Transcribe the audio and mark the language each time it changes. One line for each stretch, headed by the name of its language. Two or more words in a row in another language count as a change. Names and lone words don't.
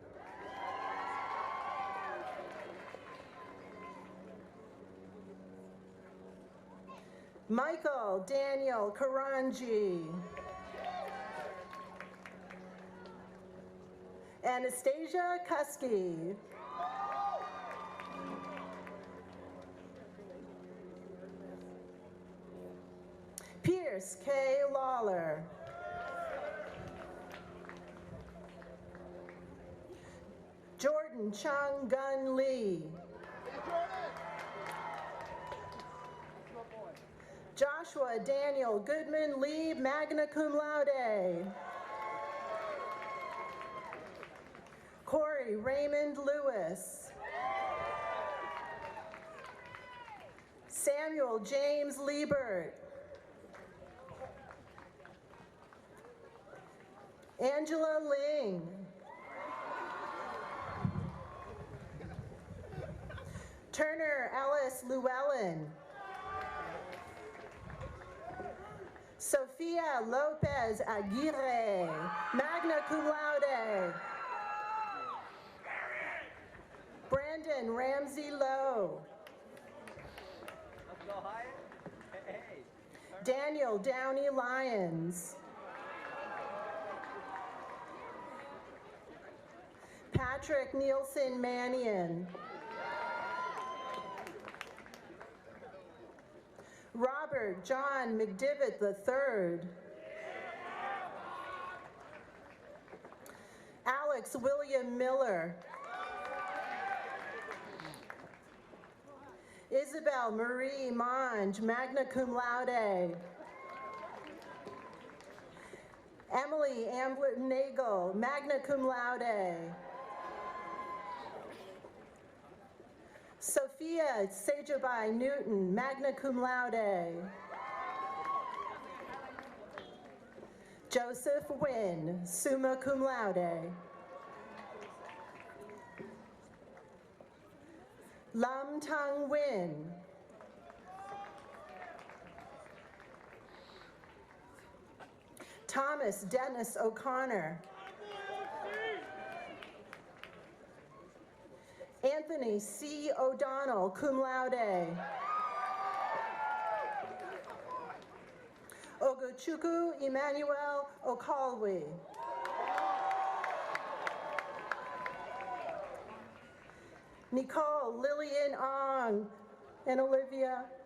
English: Michael Daniel Karanji. Anastasia Kusky. Pierce K. Lawler. Jordan Chung Gun Lee. Joshua Daniel Goodman Lee,
Latin: magna cum laude.
English: Corey Raymond Lewis. Samuel James Liebert. Angela Ling. Turner Ellis Llewellyn. Sophia Lopez Aguirre,
Latin: magna cum laude.
English: Brandon Ramsey Lowe. Daniel Downey Lyons. Patrick Nielsen Mannion. Robert John McDivitt III. Alex William Miller. Isabel Marie Monge,
Latin: magna cum laude.
English: Emily Ambler Nagel,
Latin: magna cum laude.
English: Sophia Sejobai Newton,
Latin: magna cum laude.
English: Joseph Wynn,
Latin: summa cum laude.
English: Lam Tung Win. Thomas Dennis O'Connor. Anthony C. O'Donnell,
Latin: cum laude.
English: Ogochukwu Emmanuel Okalwi. Nicole Lillian Ong and Olivia.